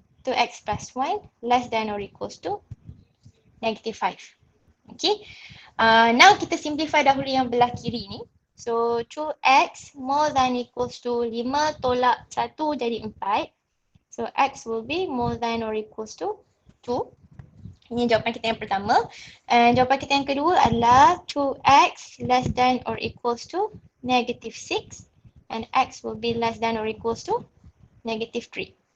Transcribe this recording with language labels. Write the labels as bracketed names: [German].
[English] 2x plus 1 less than or equals to negative 5. Okay. [Malay] Now kita simplify dahulu yang belah kiri ni. [English] So 2x more than equals to 5 [Malay] tolak 1 jadi 4. [English] So x will be more than or equals to 2. [Malay] Ini jawapan kita yang pertama. And jawapan kita yang kedua adalah [English] 2x less than or equals to negative 6. And x will be less than or equals to negative 3.